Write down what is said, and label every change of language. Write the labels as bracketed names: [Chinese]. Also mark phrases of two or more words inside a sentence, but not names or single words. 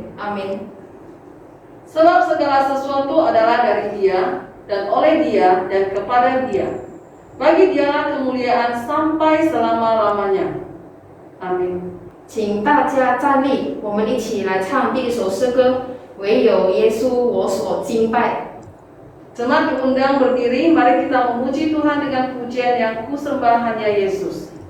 [Chinese] 阿们。 [Indonesian] Sebab segala sesuatu adalah dari Dia, dan oleh Dia, dan kepada Dia. Bagi Dialah kemuliaan sampai selama-lamanya. Amin. [Chinese] 请大家站立，我们一起来唱第一首诗歌，唯有耶稣我所敬拜。 [Indonesian] Jemaat diundang berdiri, mari kita memuji Tuhan dengan pujian yang kusembah hanya Yesus.